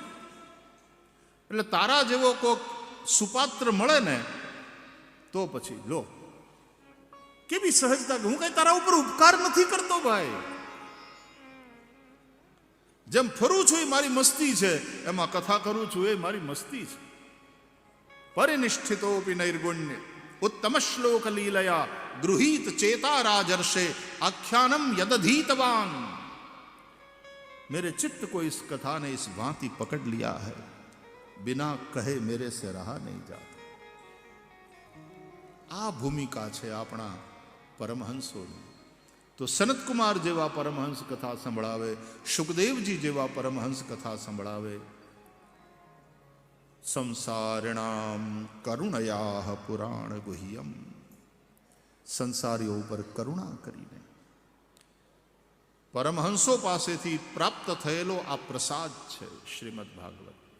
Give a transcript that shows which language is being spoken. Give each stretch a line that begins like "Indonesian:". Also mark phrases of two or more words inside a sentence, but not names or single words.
Gujarati: એટલે તારા જેવો કોક સુપાત્ર મળે ને તો પછી લો કેવી સહજતા. હું કઈ તારા ઉપર ઉપકાર નથી કરતો ભાઈ. જેમ ફરું છું એ મારી મસ્તી છે, એમાં કથા કરું છું એ મારી મસ્તી છે.
Sanskrit: परिनिष्ठितोपी नैर्गुण्य उत्तम श्लोक लीलया गृहीत चेता राजर्षे आख्यानम यदधीतवान.
Hindi: मेरे चित्त को इस कथा ने इस भांति पकड़ लिया है, बिना कहे मेरे से रहा नहीं जाता.
Gujarati: આ ભૂમિકા છે આપણા પરમહંસોની. તો સનત કુમાર જેવા પરમહંસ કથા સંભળાવે, સુખદેવજી જેવા પરમહંસ કથા સંભળાવે.
Sanskrit: संसारिणाम करुणया पुराण गुह्यम.
Gujarati: સંસારીઓ ઉપર કરુણા કરીને પરમહંસો પાસેથી પ્રાપ્ત થયેલો આ પ્રસાદ છે શ્રીમદ ભાગવત.